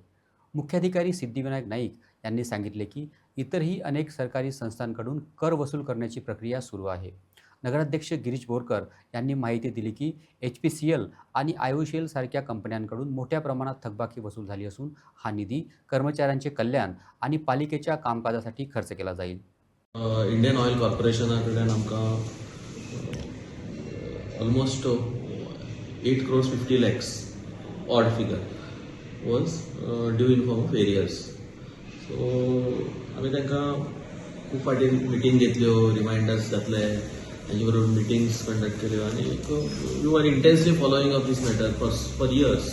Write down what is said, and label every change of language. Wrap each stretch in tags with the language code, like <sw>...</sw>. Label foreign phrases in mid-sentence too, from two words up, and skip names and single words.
<mr>मुख्याधिकारी सिद्धिविनायक नाईक यांनी सांगितले की इतरही अनेक सरकारी संस्थांकडून कर वसूल करण्याची प्रक्रिया सुरू आहे. नगराध्यक्ष गिरीश बोरकर यांनी माहिती दिली की HPCL आणि IOCL सारख्या कंपन्यांकडून मोठ्या प्रमाणात थकबाकी वसूल झाली असून हा निधी कर्मचाऱ्यांचे कल्याण आणि पालिकेच्या कामकाजासाठी खर्च केला जाईल.</mr> <en>इंडियन ऑयल कॉर्पोरेशनाकडल्यान आमकां almost 8 crores 50 lakhs odd figure was due in form of arrears.</en> <kok>सो आमी तांकां खूब फाटी मिटींग घेतल्यो, रिमायंडर्स घातले, तांचे बरोबर</kok> <en>meetings conduct</en> <kok>केल्यो आनी</kok> <en>you are intensely following of this matter for years.</en>